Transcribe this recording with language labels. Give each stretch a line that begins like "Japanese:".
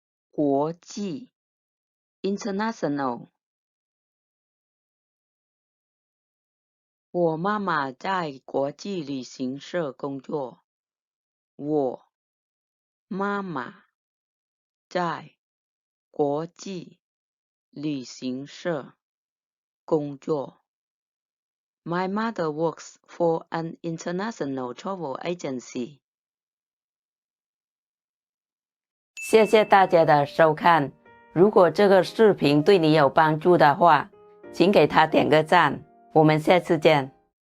Chinese: 国际
English: international
Chinese: 我妈妈在国际旅行社工作。我妈妈在国际旅行社工作。
English: My mother works for an international travel agency.
Chinese: 谢谢大家的收看。如果这个视频对你有帮助的话，请给他点个赞。我们下次见。